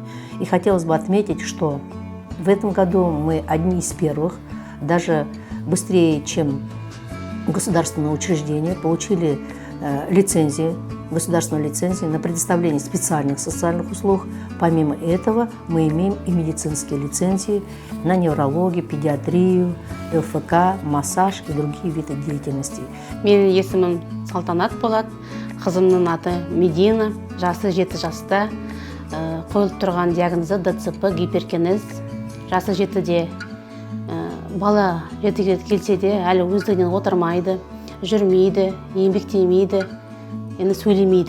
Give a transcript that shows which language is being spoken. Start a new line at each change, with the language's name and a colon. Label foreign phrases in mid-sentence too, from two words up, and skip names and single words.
Russian: И хотелось бы отметить, что в этом году мы одни из первых, даже быстрее, чем государственные учреждения, получили государственную лицензию на предоставление специальных социальных услуг. Помимо этого, мы имеем и медицинские лицензии на неврологию, педиатрию, ЛФК, массаж и другие виды деятельности.
Kazakh: Менің есімім Салтанат болады, қызымның аты Медина, жасы 7 жаста, қойылып тұрған диагнозы ДЦП, гиперкинез, жасы 7-де. Бала 7-ге келсе де әлі өздігінен отырмайды, жүрмейді, еңбектемейді, енді сөйлемейді.